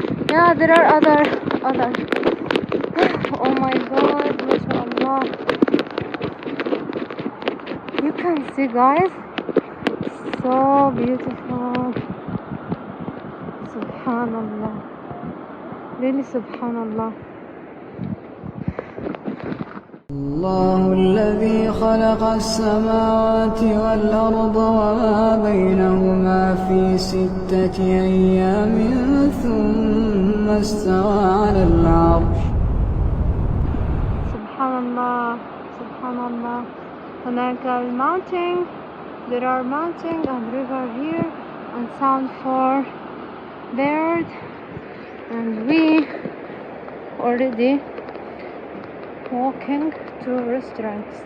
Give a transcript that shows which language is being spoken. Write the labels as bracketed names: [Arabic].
[English] Yeah, there are other. Oh my God, mashallah. You can see guys, so beautiful. Subhanallah, really Subhanallah. [Arabic] الله الذي خلق السماوات والأرض وما بينهما في 6 أيام ثم استوى على العرش. [English] Subhanallah, Subhanallah. [Arabic] هناك [English] mountain, there are mountain and river here, and sound for bird, and we already walking to restaurant.